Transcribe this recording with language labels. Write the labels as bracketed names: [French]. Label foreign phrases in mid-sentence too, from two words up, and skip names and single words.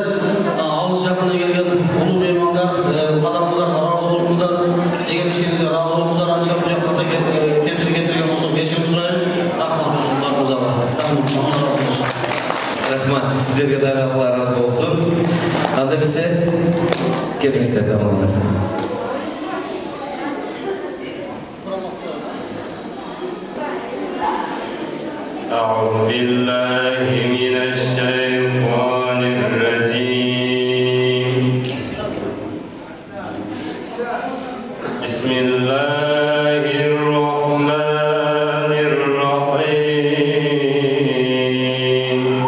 [Kyrgyz] Алыс жакында келген улуу меймандар, кадамыңыздарга ыраазы болуңуздар, жеген ишиңизге ыраазы болуңуздар, анча мынча ката кетирген болсо кечирим сурайбыз. Рахмат баарыңыздарга. Рахмат, сиздерге дагы Алла ыраазы болсун. Анда эмесе келиңиздер дамалар. [Arabic] أعوذ بالله من الشيطان الرجيم. بسم الله الرحمن الرحيم.